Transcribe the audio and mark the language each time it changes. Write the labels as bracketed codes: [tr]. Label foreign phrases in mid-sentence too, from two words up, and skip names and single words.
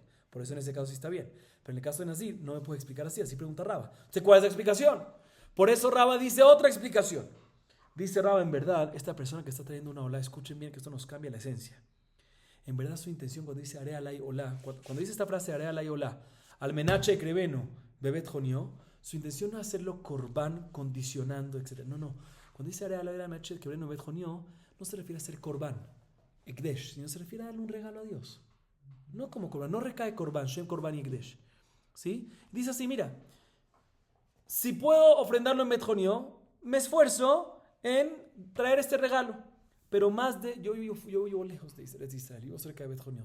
[es] Por eso en ese caso sí está bien. Pero en el caso de Nazir no me puede explicar así pregunta Raba. Entonces, ¿cuál es la explicación? Por eso Raba dice otra explicación. Dice Raba, en verdad, esta persona que está trayendo una Olá, escuchen bien que esto nos cambia la esencia. En verdad su intención cuando dice [he] הרי עלי עולה, [es] cuando dice esta frase [he] הרי עלי עולה על מנת שאקריבנו בבית חוניו, [es] su intención no es hacerlo corbán, condicionando, etc. No. Cuando dice [he] הרי עלי עולה על מנת שאקריבנו בבית חוניו, [es] no se refiere a hacer corbán, ekdesh, sino se refiere a darle un regalo a Dios. No como corbán, no recae corbán, [he] שם קרבן [es] y ekdesh. ¿Sí? Dice así, mira, si puedo ofrendarlo en bet jonió, me esfuerzo en traer este regalo. Pero más de, yo vivo lejos de Israel, vivo cerca de Bet Jonió.